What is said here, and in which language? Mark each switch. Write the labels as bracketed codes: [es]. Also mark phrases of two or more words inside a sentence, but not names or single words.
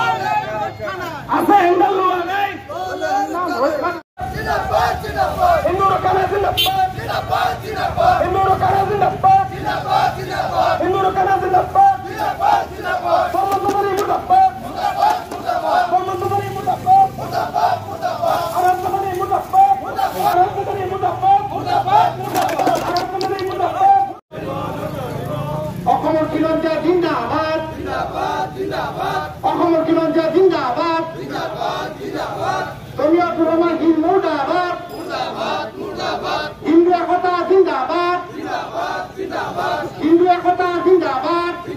[as] আপনি হ্যান্ডেল লোয়া নাই জিন্দাবাদ জিন্দাবাদ হিন্দু রক্ষা জিন্দাবাদ জিন্দাবাদ জিন্দাবাদ হিন্দু রক্ষা জিন্দাবাদ জিন্দাবাদ জিন্দাবাদ হিন্দু রক্ষা জিন্দাবাদ জিন্দাবাদ জিন্দাবাদ মোহাম্মদ মাদানী মুর্দাবাদ মুর্দাবাদ মুর্দাবাদ মোহাম্মদ মাদানী মুর্দাবাদ মুর্দাবাদ মুর্দাবাদ আরহাত মাদানী মুর্দাবাদ মুর্দাবাদ আরহাত মাদানী মুর্দাবাদ মুর্দাবাদ মুর্দাবাদ আরহাত মাদানী মুর্দাবাদ অসমৰ খিলঞ্জীয়া জিন্দাবাদ জিন্দাবাদ জিন্দাবাদ অসমৰ খিলঞ্জীয়া জিন্দাবাদ জিন্দাবাদ জিন্দাবাদ জমিয়াতুল উলামা হিন্দ মুর্দাবাদ মুর্দাবাদ মুর্দাবাদ হিন্দু একতা জিন্দাবাদ জিন্দাবাদ হিন্দু একতা জিন্দাবাদ